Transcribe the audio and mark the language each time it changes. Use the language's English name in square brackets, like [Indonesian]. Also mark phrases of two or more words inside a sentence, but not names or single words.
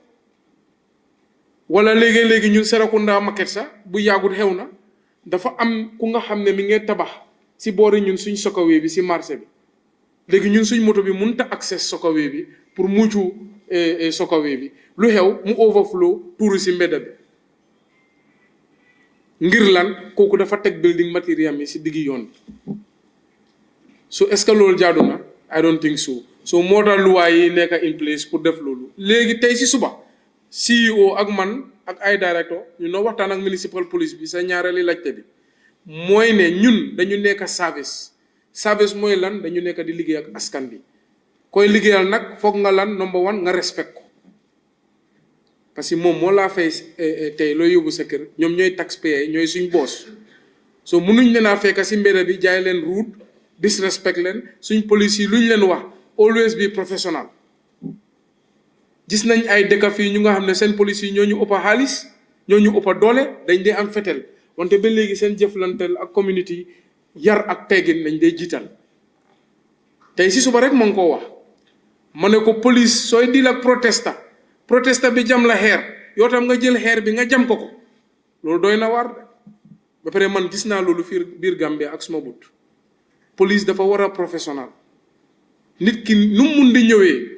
[Wolof] wala léegi-léegi ñun Serekunda market sax bu yàggut xew na dafa am ku nga xam ne mi ngi tabax si boori ñun suñ sokawee bi si marché bi léegi ñun suñ moto bi mënut a accès sokawee bi pour muccu sokawee bi lu xew mu overflow tuuru si mbedda bi ngir lan kooku dafa teg [English] building material [Wolof] yi si diggi yoon bi so [French] est-ce que [Wolof] loolu jaadu na [English] I don't think so [Wolof] moo tax luwaay yi nekk [English] in place [Wolof] pour def loolu léegi tey si suba CEO ak man ak ay directeur ñu noo waxtaan ak [English] municipal police [Wolof] bi sa ñaareeli laajte bi mooy ne ñun dañu nekk service mooy lan dañu nekk di liggéey ak askan bi koy liggéeyal nag foog nga lan [English] number one [Wolof] nga respect ko [French] parce que [Wolof] moom moo laa fay tey looy yóbbu sa kër ñoom ñooy taxpayer ñooy suñ boos so munuñ leen a fekk si mbedd bi jaay leen [English] rude disrespect [Wolof] leen suñ police yi luñ leen wax [English] always be professional [Wolof] gis nañ ay dëkk fii ñu nga xam ne seen police yi ñoo ñu ëpp xaalis ñoo ñu ëpp doole dañ dee am fetel wante ba léegi seen jëflanteel ak community yar ak teggin lañ dee jiital tey si suba rek ma ngi koo wax ma ne ko police sooy dil ak protesta bi jam la xeer yow tam nga jël xeer bi nga jam ko loolu doy na waar ba pare man gis naa loolu fii biir Gambie ak suma but police dafa war a professionnel nit ki nu mu mun di ñëwee